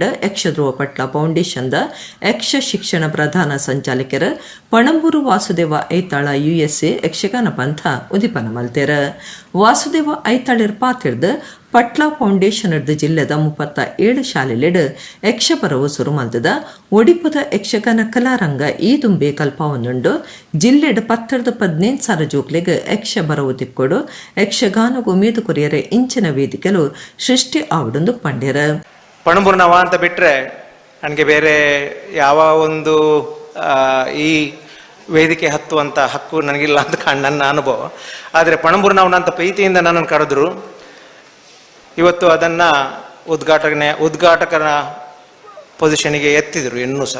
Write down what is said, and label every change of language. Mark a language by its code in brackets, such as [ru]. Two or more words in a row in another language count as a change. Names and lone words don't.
[tcy] ಯಕ್ಷಧ್ರುವ ಪಟ್ಲ ಫೌಂಡೇಶನ್ದ ಯಕ್ಷ ಶಿಕ್ಷಣ ಪ್ರಧಾನ ಸಂಚಾಲಕರ ಪಣಂಬೂರು ವಾಸುದೇವ ಐತಾಳ USA ಯಕ್ಷಗಾನ ಪಂಥ ಉದಿಪನ ಮಲ್ತೆರ ವಾಸುದೇವ ಐತಾಳಿರ್ ಪಾತಿರ್ದ ಪಟ್ಲಾ ಫೌಂಡೇಶನ್ ಜಿಲ್ಲೆದ 37 ಶಾಲೆಲೆಡ್ ಯಕ್ಷ ಪರವು ಸುರು ಮಲ್ತದ ಒಡಿಪುದ ಯಕ್ಷಗಾನ ಕಲಾರಂಗ ಈ ದುಂಬೆ ಕಲ್ಪವನ್ನುಂಡು ಜಿಲ್ಲೆಡ್ 10-15 ಜೋಕ್ಲೆಗ್ ಯಕ್ಷ ಬರವು ತಿಕ್ಕೊಡು ಯಕ್ಷಗಾನಗೂ ಮೀದು ಕೊರಿಯರೆ ಇಂಚಿನ ವೇದಿಕೆಲು ಸೃಷ್ಟಿ ಆವಡೊಂದು ಪಂಡ್ಯರ [kn] ಪಣಂಬೂರ್ನವ ಅಂತ ಬಿಟ್ರೆ ನನಗೆ ಬೇರೆ ಯಾವ ಒಂದು ಈ ವೇದಿಕೆ ಹತ್ತುವಂಥ ಹಕ್ಕು ನನಗಿಲ್ಲ ಅಂತ ನನ್ನ ಅನುಭವ. ಆದರೆ ಪಣಂಬೂರ್ನವನ ಅಂತ ಪ್ರೀತಿಯಿಂದ ನನ್ನನ್ನು ಕರೆದ್ರು. ಇವತ್ತು ಅದನ್ನು ಉದ್ಘಾಟಕರ ಪೊಸಿಷನಿಗೆ ಎತ್ತಿದರು ಇನ್ನೂ ಸಹ.